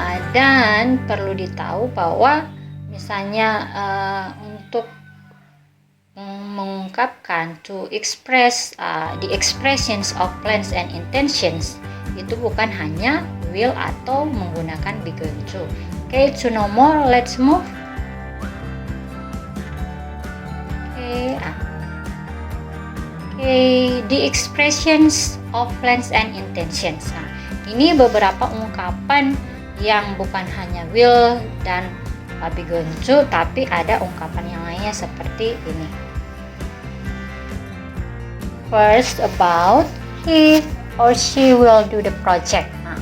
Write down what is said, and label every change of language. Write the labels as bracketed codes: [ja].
[id] Dan perlu ditahu bahwa misalnya untuk mengungkapkan [en] to express the expressions of plans and intentions [id] itu bukan hanya will atau menggunakan be going to. [en] Okay, to know more, let's move. Okay, the expressions of plans and intentions. [id] Nah, ini beberapa ungkapan yang bukan hanya will dan be going to, tapi ada ungkapan yang lainnya seperti ini. [en] First, about he or she will do the project.